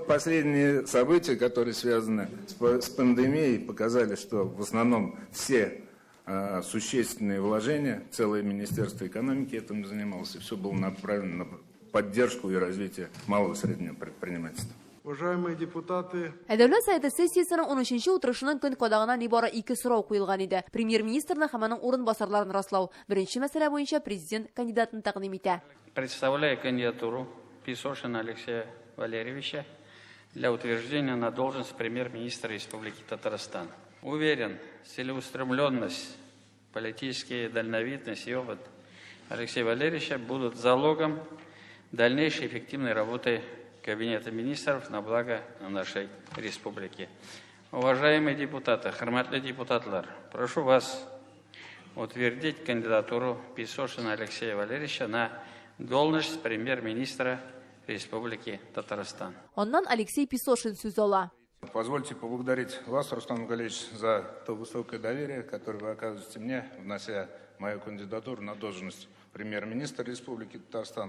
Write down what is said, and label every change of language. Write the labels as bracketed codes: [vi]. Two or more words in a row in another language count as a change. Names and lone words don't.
[ru] Последние события, которые связаны с пандемией, показали, что в основном все существенные вложения, целое Министерство экономики этим занималось, и все было направлено на поддержку и развитие малого и среднего предпринимательства. Уважаемые депутаты, [tt] Дәүләт сәяте сессиясының 13-нче утырышының көн кадагына нибары 2 сорау куелган иде. Премьер-министрны һәм аның урынбасарларын раслау. Беренче мәсьәлә буенча президент кандидатын тәкъдим итә. [ru] Представляю кандидатуру Песошина Алексея Валерьевича для утверждения на должность премьер-министра Республики Татарстан. Уверен, целеустремленность, политическая дальновидность и опыт Алексея Валерьевича будут залогом дальнейшей эффективной работы Кабинета министров на благо нашей республики. Уважаемые депутаты, [tt] хөрмәтле депутатлар, [ru] прошу вас утвердить кандидатуру Песошина Алексея Валерьевича на должность премьер-министра Республики Татарстан. [tt] Оннан Алексей Песошин сүз ала. [ru] Позвольте поблагодарить вас, Рустам Галевич, за то высокое доверие, которое вы оказываете мне, внося мою кандидатуру на должность премьер-министра Республики Татарстан.